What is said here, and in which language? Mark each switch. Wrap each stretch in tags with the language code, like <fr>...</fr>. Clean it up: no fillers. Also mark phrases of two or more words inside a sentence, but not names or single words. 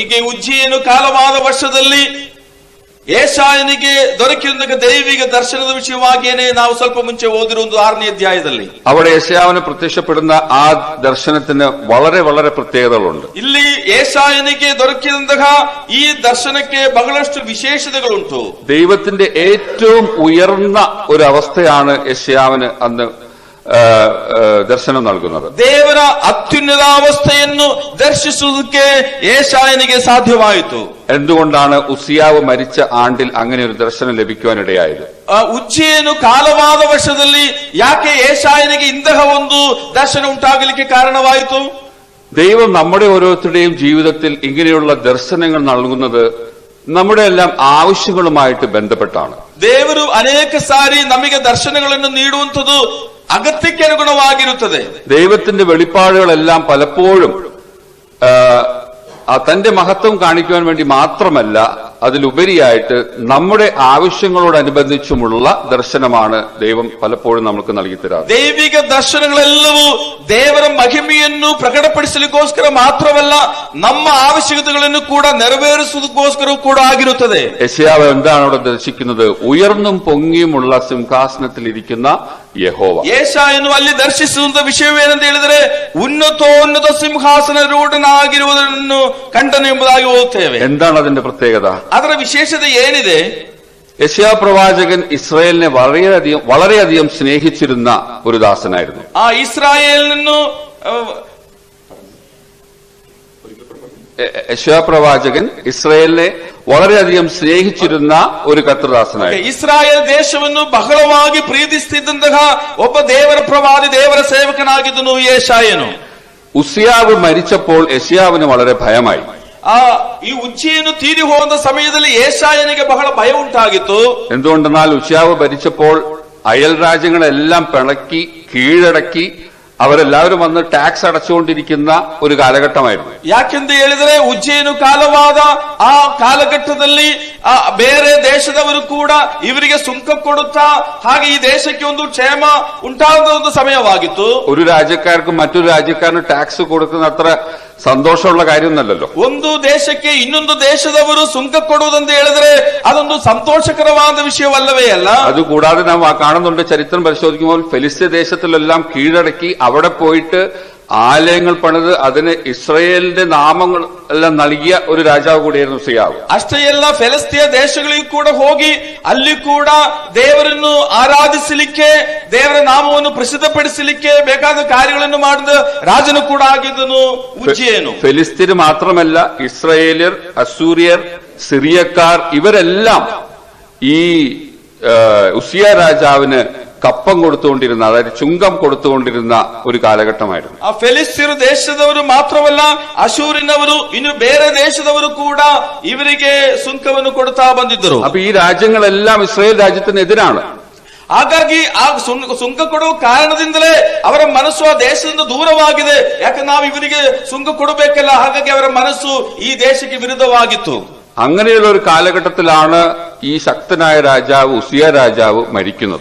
<kn>ಹೀಗೆ ಉಜ್ಜೀಯನು ಕಾಲವಾದ ವರ್ಷದಲ್ಲಿ ಯೆಶಾಯನಿಗೆ ದೊರಕಿದ ದೈವಿಕ ದರ್ಶನದ ವಿಷಯವಾಗಿಯೇ ನಾವು ಸ್ವಲ್ಪ ಮುಂಚೆ ಓದಿರುವ 6ನೇ ಅಧ್ಯಾಯದಲ್ಲಿ</kn> <ml>അവിടെ യെശയ്യാവിന് പ്രത്യക്ഷപ്പെടുന്ന ആ ദർശനത്തിന് വളരെ വളരെ പ്രത്യേകതകളുണ്ട്.</ml> <kn>ಇಲ್ಲಿ ಯೆಶಾಯನಿಗೆ ದೊರಕಿದಂತಹ ಈ ದರ್ಶನಕ್ಕೆ ಬಹಳಷ್ಟು ವಿಶೇಷತೆಗಳುಂಟು.</kn> <ml>ദൈവത്തിന്റെ ഏറ്റവും ഉയർന്ന ഒരു അവസ്ഥയാണ് യെശയ്യാവിന് അന്ന് ദർശനം നൽകുന്നത്.</ml> <kn>ದೇವರ ಅತ್ಯುನ್ನತಾವಸ್ಥೆಯನ್ನು ದರ್ಶಿಸುವುದಕ್ಕೆ ಯೆಶಾಯನಿಗೆ ಸಾಧ್ಯವಾಯಿತು.</kn> <ml>എന്തുകൊണ്ടാണ് ഉസിയാവ് മരിച്ച ആണ്ടിൽ അങ്ങനെ ഒരു ദർശനം ലഭിക്കുവാനിടയായത്?</ml> <kn>ಉಜ್ಜೀಯನು ಕಾಲವಾದ ವರ್ಷದಲ್ಲಿ ಯಾಕೆ ಯೆಶಾಯನಿಗೆ ಇಂತಹ ಒಂದು ದರ್ಶನ ಉಂಟಾಗಲಿಕ್ಕೆ ಕಾರಣವಾಯಿತು?</kn> <ml>ദൈവം നമ്മുടെ ഓരോരുത്തരുടെയും ജീവിതത്തിൽ ഇങ്ങനെയുള്ള ദർശനങ്ങൾ നൽകുന്നത് നമ്മുടെ എല്ലാം ആവശ്യങ്ങളുമായിട്ട് ബന്ധപ്പെട്ടാണ്.</ml> <kn>ದೇವರು ಅನೇಕ ಸಾರಿ ನಮಗೆ ದರ್ಶನಗಳನ್ನು ನೀಡುವಂಥದ್ದು അകത്തേക്ക് അനുഗുണವಾಗಿರುತ್ತದೆ.</kn> <ml>ദൈവത്തിന്റെ വെളിപ്പാടുകളെല്ലാം പലപ്പോഴും തന്റെ മഹത്വം കാണിക്കുവാൻ വേണ്ടി മാത്രമല്ല, അതിലുപരിയായിട്ട് നമ്മുടെ ആവശ്യങ്ങളോടനുബന്ധിച്ചുമുള്ള ദർശനമാണ് ദൈവം പലപ്പോഴും നമുക്ക് നൽകിത്തരാറ്.</ml> <kn>ದೈವಿಕ ದರ್ಶನಗಳೆಲ್ಲವೂ ದೇವರ ಮಹಿಮೆಯನ್ನು ಪ್ರಕಟಪಡಿಸಲಿಕ್ಕೋಸ್ಕರ ಮಾತ್ರವಲ್ಲ, ನಮ್ಮ ಅವಶ್ಯಕತೆಗಳನ್ನು ಕೂಡ ನೆರವೇರಿಸುವುದಕ್ಕೋಸ್ಕರ ಕೂಡ ಆಗಿರುತ್ತದೆ.</kn> <ml>യെശയ്യാവ് എന്താണ് അവിടെ ദർശിക്കുന്നത്? ഉയർന്നും പൊങ്ങിയുമുള്ള സിംഹാസനത്തിൽ ഇരിക്കുന്ന യഹോവ.</ml> <kn>ಯೆಶಾಯನು ಅಲ್ಲಿ ದರ್ಶಿಸುವಂತ ವಿಷಯವೇನೆಂದು ಹೇಳಿದರೆ ಉನ್ನತೋನ್ನತ ಸಿಂಹಾಸನರೂಢನಾಗಿರುವುದನ್ನು ಕಂಡನು ಎಂಬುದಾಗಿ ಓದುತ್ತೇವೆ.</kn> <ml>എന്താണ് അതിന്റെ പ്രത്യേകത?</ml> <kn>ಅದರ ವಿಶೇಷತೆ ಏನಿದೆ?</kn> <ml>യെശയ്യാ പ്രവാചകൻ ഇസ്രായേലിനെ വളരെയധികം സ്നേഹിച്ചിരുന്ന ഒരു ദാസനായിരുന്നു.</ml> <kn>ಆ ಇಸ್ರಾಯೇಲನ್ನು</kn> <ml>യെശയ്യാ പ്രവാചകൻ ഇസ്രായേലിനെ വളരെയധികം സ്നേഹിച്ചിരുന്ന ഒരു കർത്തൃദാസനായിരുന്നു.</ml> <kn>ಇಸ್ರಾಯೇಲ್ ದೇಶವನ್ನು ಬಹಳವಾಗಿ ಪ್ರೀತಿಸುತ್ತಿದ್ದಂತಹ ಒಬ್ಬ ದೇವರ ಪ್ರವಾದಿ, ದೇವರ ಸೇವಕನಾಗಿದ್ದನು ಯೆಶಾಯನು.</kn> <ml>ഉസിയാവ് മരിച്ചപ്പോൾ യെശയ്യാവിന് വളരെ ഭയമായി.</ml> <kn>ಈ ಉಜ್ಜೀಯನು ತೀರಿ ಹೋದ ಸಮಯದಲ್ಲಿ ಯೆಶಾಯನಿಗೆ ಬಹಳ ಭಯ ಉಂಟಾಗಿತ್ತು.</kn> <ml>എന്തുകൊണ്ടെന്നാൽ ഉസിയാവ് ഭരിച്ചപ്പോൾ അയൽ രാജ്യങ്ങളെല്ലാം പിണക്കി കീഴടക്കി അവരെല്ലാവരും വന്ന് ടാക്സ് അടച്ചുകൊണ്ടിരിക്കുന്ന ഒരു കാലഘട്ടമായിരുന്നു.</ml> <kn>ಯಾಕೆಂದು ಹೇಳಿದರೆ ಉಜ್ಜೀಯನು ಕಾಲವಾದ ಆ ಕಾಲಘಟ್ಟದಲ್ಲಿ ಬೇರೆ ದೇಶದವರು ಕೂಡ ಇವರಿಗೆ ಸುಂಕ ಕೊಡುತ್ತಾ ಹಾಗೆ ಈ ದೇಶಕ್ಕೆ ಒಂದು ಕ್ಷೇಮ ಉಂಟಾದ ಒಂದು ಸಮಯವಾಗಿತ್ತು.</kn> <ml>ഒരു രാജ്യക്കാർക്കും മറ്റൊരു രാജ്യക്കാരന് ടാക്സ് കൊടുക്കുന്ന അത്ര സന്തോഷമുള്ള കാര്യമൊന്നല്ലല്ലോ.</ml> <kn>ಒಂದು ದೇಶಕ್ಕೆ ಇನ್ನೊಂದು ದೇಶದವರು ಸುಂಕ ಕೊಡುವುದೆಂದು ಹೇಳಿದರೆ ಅದೊಂದು ಸಂತೋಷಕರವಾದ ವಿಷಯವಲ್ಲವೇ ಅಲ್ಲ.</kn> <ml>അതുകൂടാതെ നാം കാണുന്നുണ്ട്, ചരിത്രം പരിശോധിക്കുമ്പോൾ ഫെലിസ്ത്യ ദേശത്തിലെല്ലാം കീഴടക്കി അവിടെ പോയിട്ട് ആലയങ്ങൾ പണിത് അതിന് ഇസ്രയേലിന്റെ നാമങ്ങൾ എല്ലാം നൽകിയ ഒരു രാജാവ് കൂടിയായിരുന്നു ഉസിയാവ്.</ml> <kn>ಅಷ್ಟೇ ಅಲ್ಲ, ಫೆಲಿಸ್ತಿಯ ದೇಶಗಳಿಗೂ ಕೂಡ ಹೋಗಿ ಅಲ್ಲಿ ಕೂಡ ದೇವರನ್ನು ಆರಾಧಿಸಲಿಕ್ಕೆ, ದೇವರ ನಾಮವನ್ನು ಪ್ರಸಿದ್ಧಪಡಿಸಲಿಕ್ಕೆ ಬೇಕಾದ ಕಾರ್ಯಗಳನ್ನು ಮಾಡಿದ ರಾಜನು ಕೂಡ ಆಗಿದ್ದನು ಉಜ್ಜೀಯನು.</kn> <ml>ഫെലിസ്ത്യര് മാത്രമല്ല, ഇസ്രയേലിയർ, അസൂര്യർ, സിറിയക്കാർ ഇവരെല്ലാം ഈ ഉസിയ രാജാവിന് കപ്പം കൊടുത്തുകൊണ്ടിരുന്ന, അതായത് ചുങ്കം കൊടുത്തുകൊണ്ടിരുന്ന ഒരു കാലഘട്ടമായിരുന്നു.</ml> <kn>ಆ ಫೆಲಿಸ್ತಿಯರು ದೇಶದವರು ಮಾತ್ರವಲ್ಲ, ಅಶೂರಿನವರು ಇನ್ನು ಬೇರೆ ದೇಶದವರು ಕೂಡ ಇವರಿಗೆ ಸುಂಕವನ್ನು ಕೊಡ್ತಾ ಬಂದಿದ್ದರು.</kn> <ml>അപ്പൊ ഈ രാജ്യങ്ങളെല്ലാം ഇസ്രായേൽ രാജ്യത്തിനെതിരാണ്.</ml> <kn>ಹಾಗಾಗಿ ಆ ಸುಂಕ ಕೊಡುವ ಕಾರಣದಿಂದಲೇ ಅವರ ಮನಸ್ಸು ಆ ದೇಶದಿಂದ ದೂರವಾಗಿದೆ. ಯಾಕಂದ್ರೆ ನಾವು ಇವರಿಗೆ ಸುಂಕ ಕೊಡಬೇಕಲ್ಲ, ಹಾಗಾಗಿ ಅವರ ಮನಸ್ಸು ಈ ದೇಶಕ್ಕೆ ವಿರುದ್ಧವಾಗಿತ್ತು.</kn> <ml>അങ്ങനെയുള്ള ഒരു കാലഘട്ടത്തിലാണ് ഈ ശക്തനായ രാജാവ് ഉസിയ രാജാവ് മരിക്കുന്നത്.</ml>